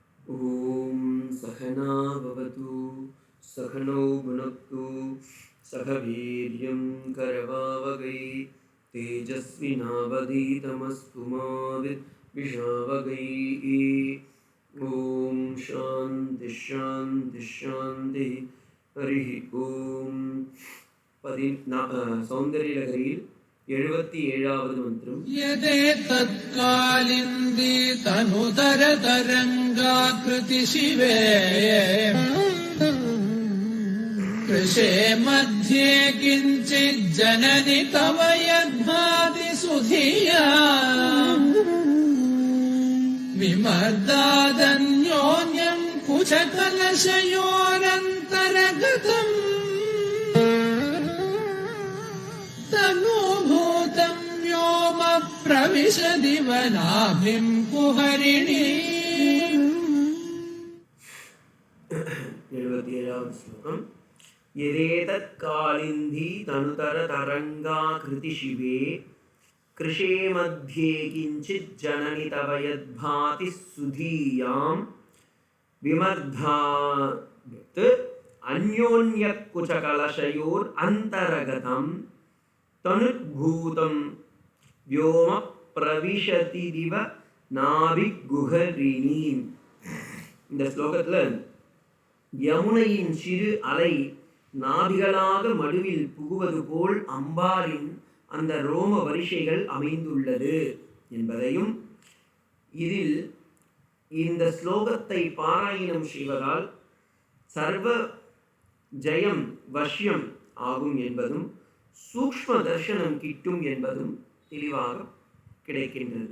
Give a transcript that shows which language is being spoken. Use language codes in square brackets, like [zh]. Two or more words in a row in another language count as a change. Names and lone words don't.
[sa] ॐ सहना भवतु सहनौ भुनक्तु सह वीर्यं करवावहै तेजस्विनावधीतमस्तु मा विद्विषावहै। ॐ शान्ति शान्ति शान्तिः। हरिः ॐ [ta] सौन्दर्यलहरीயில் 77வது மந்திரம். [sa] यदे तत्कालिन्दी तनुतर तरङ्गाकृति शिवे कृशे मध्ये किञ्चिज्जननि तव यद्भाति सुधिया विमर्दादन्योन्यम् कुशकलशयोरन्तरगतम् तनुभूतम् व्योम प्रविशदिवनाभिम् कुहरिणी। [ta] 77வது ஸ்லோகம். [sa] यदेतत् कालिन्दी तनुतर तरङ्गाकृति शिवे कृशे मध्ये किञ्चित् जननि तव यद्भाति सुधीयां विमर्धात् अन्योन्यकुचकलशयोर् अन्तरगतं तनुद्भूतं व्योम प्रविशति दिव नाभिगुहरिणी. [ta] இந்த ஸ்லோகத்தில் யமுனையின் சிறு அலை நாபிகளாக மடுவில் புகுவது போல் அம்பாளின் அந்த ரோம வரிசைகள் அமைந்துள்ளது என்பதையும், இதில் இந்த ஸ்லோகத்தை பாராயணம் செய்வதால் சர்வ ஜெயம் வஷ்யம் ஆகும் என்பதும் சூக்ஷ்ம தர்சனம் கிட்டும் என்பதும் தெளிவாக கிடைக்கின்றது.